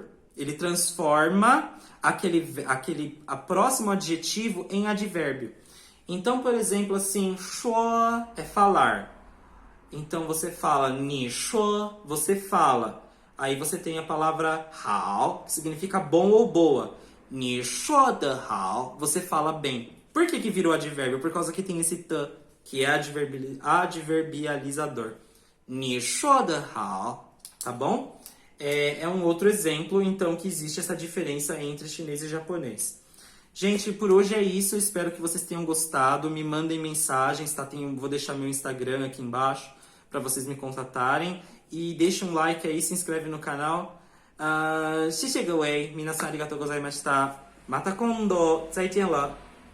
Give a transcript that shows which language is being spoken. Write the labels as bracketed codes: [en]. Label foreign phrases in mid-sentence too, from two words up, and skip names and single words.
[pt] Ele transforma aquele próximo adjetivo em advérbio. Então, por exemplo, assim, shuo é falar. Então, você fala [zh] 你说, [pt] você fala. Aí você tem a palavra hao, que significa bom ou boa. [zh] 你说得好, [pt] você fala bem. Por que virou advérbio? Por causa que tem esse t, que é adverbializador. [zh] 你说得好, [pt] tá bom? É um outro exemplo, então, que existe essa diferença entre chinês e japonês. Gente, por hoje é isso. Eu espero que vocês tenham gostado. Me mandem mensagens, tá? Vou deixar meu Instagram aqui embaixo para vocês me contatarem. E deixa um like aí, se inscreve no canal. [zh] 谢谢各位， [ja] 皆さんありがとうございました。また今度、 [zh] 再见了。